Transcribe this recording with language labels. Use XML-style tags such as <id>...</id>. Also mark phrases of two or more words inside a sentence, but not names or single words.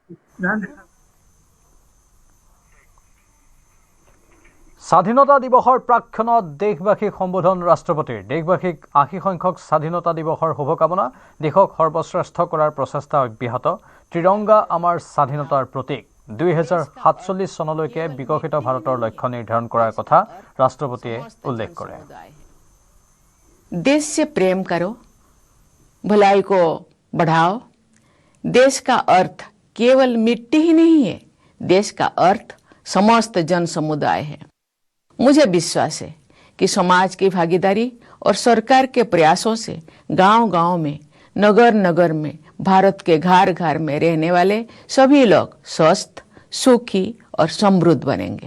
<as>স্বাধীনতা দিৱসৰ প্ৰাক্ষণত দেশবাসীক সম্বোধন ৰাষ্ট্ৰপতিৰ। দেশবাসীক 80 সংখ্যক স্বাধীনতা দিৱসৰ শুভকামনা। দেশক সৰ্বশ্ৰেষ্ঠ কৰাৰ প্ৰচেষ্টা অব্যাহত। ত্ৰিৰংগা আমাৰ স্বাধীনতাৰ প্ৰতীক। 2047 চনলৈকে বিকশিত ভাৰতৰ লক্ষ্য নিৰ্ধাৰণ কৰাৰ কথা ৰাষ্ট্ৰপতিয়ে উল্লেখ কৰে।</as> <hi>देश से प्रेम करो, भलाई को बढ़ाओ। देश का अर्थ केवल मिट्टी ही नहीं है, देश का अर्थ समस्त जन समुदाय है। मुझे विश्वास है कि समाज की भागीदारी और सरकार के प्रयासों से गांव-गांव में, नगर-नगर में, भारत के घर-घर में रहने वाले सभी लोग स्वस्थ, सुखी और समृद्ध बनेंगे।</hi>